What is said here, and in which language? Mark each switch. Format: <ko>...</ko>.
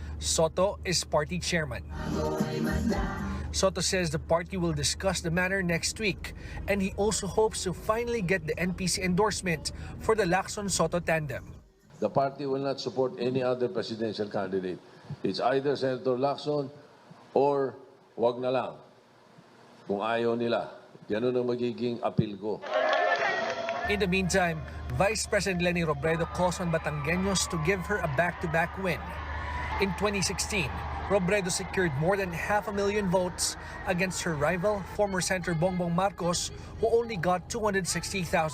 <en>Soto is party chairman. Soto says the party will discuss the matter next week, and he also hopes to finally get the NPC endorsement for the Lacson-Soto tandem. The party will not support any other presidential candidate. It's either Senator Lacson or wag na lang.</en> <tl>Kung ayaw nila, ganun ang magiging appeal ko.</tl> <en>In the meantime, Vice President Leni Robredo calls on Batangueños to give her a back-to-back win. In 2016, Robredo secured more than 500,000 votes against her rival, former Senator Bongbong Marcos, who only got 260,000.</en>